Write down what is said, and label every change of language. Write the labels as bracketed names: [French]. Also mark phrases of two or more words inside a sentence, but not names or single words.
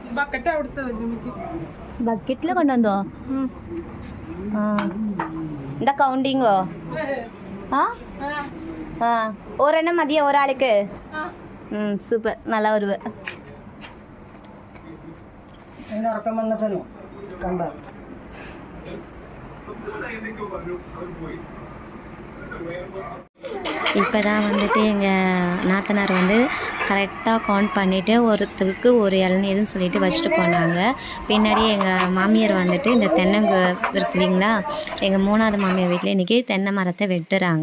[Malayalam] ബക്കറ്റിൽ കൊണ്ടുവന്നോ? എന്താ കൗണ്ടിങ്ങോ? ഒരെണ്ണം മതിയോ ഒരാൾക്ക്? സൂപ്പർ, നല്ല ഒരുവ്. ഉറക്കം വന്നിട്ടാണോ കണ്ട? [Tamil] இப்போ தான் வந்துட்டு எங்கள் நாத்தனார் வந்து கரெக்டாக கவுண்ட் பண்ணிவிட்டு ஒருத்தருக்கு ஒரு இளநீர்னு சொல்லிட்டு வச்சுட்டு போனாங்க. பின்னாடி எங்கள் மாமியார் வந்துட்டு இந்த தென்னங்க இருக்கு இல்லைங்களா, எங்கள் 3வது மாமியார் வீட்டில் இன்றைக்கி தென்னை மரத்தை வெட்டுறாங்க.